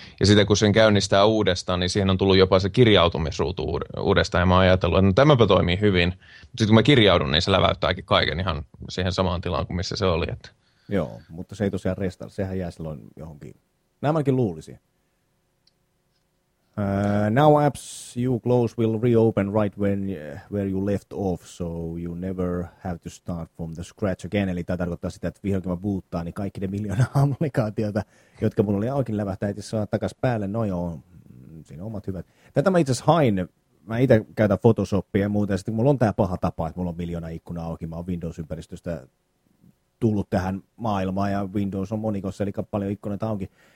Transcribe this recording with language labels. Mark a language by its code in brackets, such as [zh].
[fi] Ja sitten kun sen käynnistää uudestaan, niin siihen on tullut jopa se kirjautumisruutu uudestaan. Ja mä oon ajatellut, että no, tämäpä toimii hyvin. Sitten kun mä kirjaudun, niin se läväyttääkin kaiken ihan siihen samaan tilaan kuin missä se oli. Joo, mutta se ei tosiaan resta. Sehän jää silloin johonkin. Nämäkin luulisin. [en] Now apps you close will reopen right when where you left off, so you never have to start from the scratch again. [fi] Eli tämä tarkoittaa sitä, että vihdoinkin mä boottaan, niin kaikki ne miljoona applikaatioita, jotka mulla oli auki, lävähtää itse saa takaisin päälle. No joo, siinä on omat hyvät. Tätä mä itse asiassa hain. Mä itse käytän Photoshopia ja muuta, ja sitten mulla on tämä paha tapa, että mulla on miljoona ikkuna auki. Mä oon Windows-ympäristöstä tullut tähän maailmaan, ja Windows on monikossa, eli paljon ikkunoita auki.